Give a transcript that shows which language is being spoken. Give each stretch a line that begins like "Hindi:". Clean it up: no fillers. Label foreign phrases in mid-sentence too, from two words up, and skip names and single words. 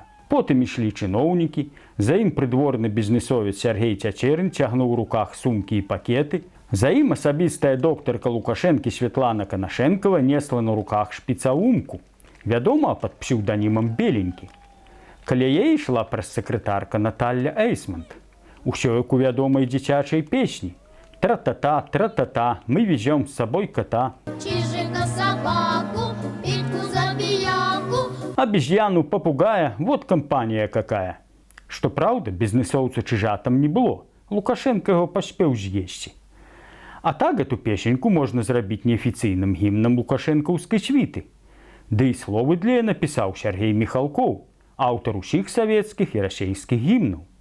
Belarusian: Потым ішлі чыноўнікі, за ім прыдворны бізнесовец Сяргей Цячэрын цягнуў у руках сумкі і пакеты, за ім асабістая доктарка Лукашэнкі Святлана Канашэнкава несла на руках шпіцаумку, вядома пад псеўданімам Беленькі. Каля яе ішла прэс-сакратарка Наталля Эйсмонт. Усё як у вядомай дзіцячай песні.
Russian: Тра-та-та, тра-та-та, мы везём з сабой кота. Чижика собаку, Петьку забияку. Обезьяну, попугая, вот компания какая.
Belarusian: Што праўда, бізнесоўца чыжатам не было. Лукашенко яго паспеў з'есці. А так
Russian: эту песеньку
Belarusian: можна зрабіць неафіцыйным гімнам лукашэнкаўскай світы. Ды і словы для яе напісаў Сяргей Міхалкоў, аўтар усіх савецкіх і расейскіх гімнаў.